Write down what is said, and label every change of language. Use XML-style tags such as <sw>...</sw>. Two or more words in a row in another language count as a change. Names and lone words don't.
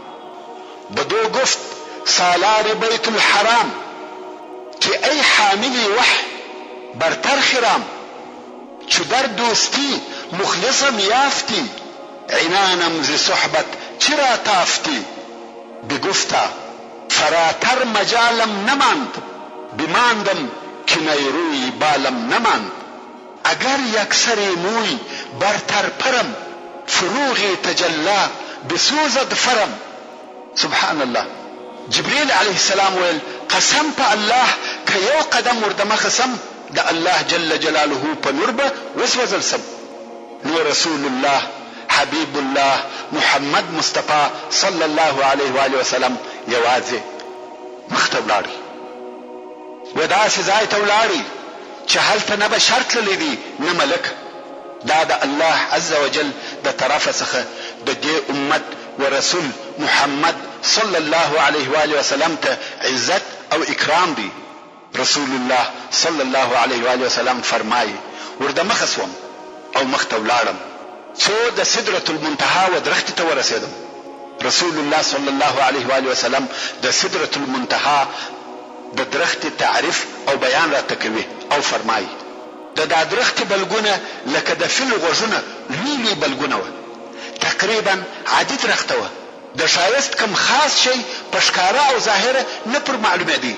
<fa>بدو گفت سالار بیت الحرام که ای حاملی وحی برتر خرام چې در دوستی مخلصم یافتی، عنانم ز صحبت چرا تافتی. بگفتا فراتر مجالم نماند، بماندم که نیروی بالم نماند. اگر یک سری موی برتر پرم، فروغی تجلا بسوزد فرم.</fa> <ar>سبحان الله.</ar> <ps>جبريل</ps> <ar>عليه السلام</ar> <ps>ويل قسم په الله که یو قدم ورته خسم د الله جل جلاله په نور به وسوځل سم. نو رسول الله حبيب الله محمد مصطفى</ps> <ar>صلى الله عليه وآله وسلم</ar> <ps>یوازې مخته ولاړی، و داسې ځای ته ولاړی چې هلته نه به شرط تللی دی نه ملک. دا د الله</ps> <ar>عز وجل</ar> <ps>د طرفه څخه د دې امت ورسول محمد</ps> <ar>صلى الله عليه وآله وسلم</ar> <ps>ته عزت او اکرام دی. رسول الله</ps> <ar>صلى الله عليه وآله وسلم</ar> <ps>فرمایي ورته مخه سوم او مخته ولاړم څو د سدرة المنتهى و درختې ته ورسېدم. رسول الله</ps> <ar>صلى الله عليه وآله وسلم</ar> <ps>د سدرة المنتهى د درختې تعریف او بیان راته کوي او فرمایي د دا درختې بلګونه لکه د فیل غوږونه لوی لوی بلګونه وه، تقریبا عادي درخته وه. د ښایست کم خاص شی په ښکاره او ظاهره نه پر معلومېدی.</ps>